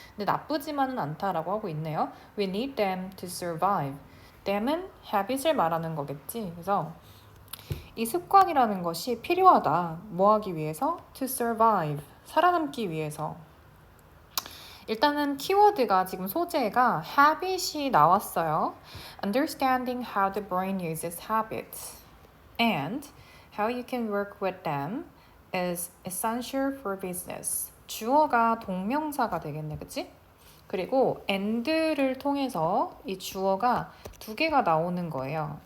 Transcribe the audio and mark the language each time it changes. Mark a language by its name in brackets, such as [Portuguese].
[Korean] 근데 나쁘지만은 않다라고 하고 있네요. [English] We need them to survive. [Korean] them은 habit을 말하는 거겠지. 그래서 이 습관이라는 것이 필요하다. 뭐 하기 위해서? [English] To survive. [Korean] 살아남기 위해서. 일단은 키워드가 지금 소재가 habit이 나왔어요. [English] Understanding how the brain uses habits and how you can work with them is essential for business. [Korean] 주어가 동명사가 되겠네, 그치? 그리고 and를 통해서 이 주어가 두 개가 나오는 거예요.